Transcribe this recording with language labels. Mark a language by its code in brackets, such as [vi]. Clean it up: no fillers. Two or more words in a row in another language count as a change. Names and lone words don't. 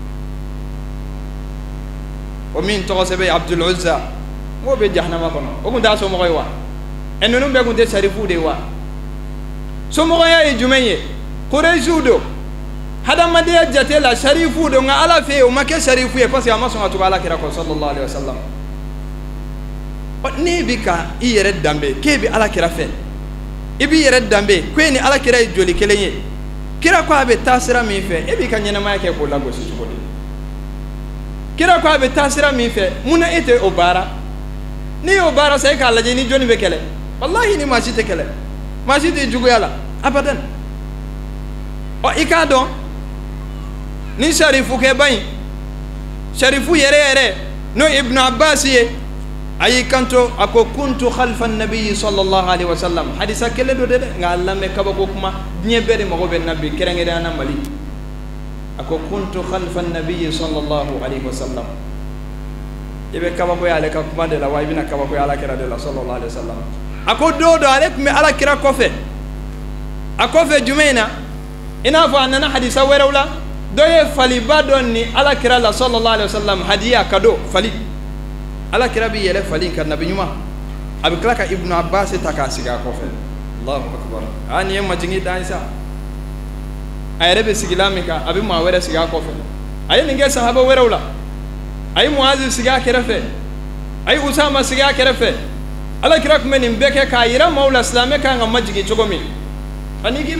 [bm] o min tɔgɔ sɛbɛn Abdul Uzza o bɛ jahanama kɔnɔ o kun t'a somɔgɔ ye wa ninnu bɛɛ kun tɛ sarifu de ye wa somɔgɔya ye jumɛn ye Quraishiw don hadamadenya jate la sarifu don nka Ala fɛ yen o ma kɛ sarifu ye [fr] parce que [bm] a ma sɔn ka tugu Alakira kɔ [ar] صلى الله عليه وسلم [bm] ne bɛ ka i yɛrɛ danbe k'e bɛ Alakira fɛ i b'i yɛrɛ danbe ko e ni Alakira ye joli kelen ye kira ko a bɛ taa sira min fɛ e b'i ka ɲɛnamaya kɛ k'o lagosi cogo di kira ko a bɛ taa sira min fɛ munna e tɛ o baara n'i y'o baara sa e k'a lajɛ ni jɔnni bɛ kɛlɛ wallahi ni maa si tɛ kɛlɛ maa si tɛ juguya la abadan i k'a dɔn ni sarifukɛba in sarifu yɛrɛ yɛrɛ n'o Ibn Abbas ye a y'i kanto a ko [ar] كنت خلف النبي صلى الله عليه وسلم [bm] hadisa kelen do de dɛ nka a lamɛn kabako kuma diɲɛ bɛɛ de mago bɛ nabi kɛrɛnkɛrɛnnenya la Mali a ko [ar] كنت خلف النبي صلى الله عليه وسلم [bm] i bɛ kabako ye ale ka kuma de la wa i bɛna kabako ye Alakira de la [ar] صلى الله عليه وسلم [bm] a ko don dɔ ale tun bɛ Alakira kɔfɛ a kɔfɛ jumɛn in na i n'a fɔ a nana hadisa wɛrɛw la dɔ ye faliba dɔ ni Alakira la [ar] صلى الله عليه وسلم [bm] hadiya kado fali Alakira bi yɛlɛ fali ka nabi ɲuman a bɛ tila ka Ibn Abbas ta k'a sigi a kɔfɛ [ar] الله أكبر [bm] nin ye majigin dan sa a yɛrɛ bɛ sigila min kan a bɛ maa wɛrɛ sigi a kɔfɛ a ye nin kɛ sahaba wɛrɛw la a ye Muazi sigi a kɛrɛfɛ a ye Usama sigi a kɛrɛfɛ Alakira tun bɛ nin bɛɛ kɛ k'a yira maaw la silamɛ kan ka majigin cogo min ani k'i bɛ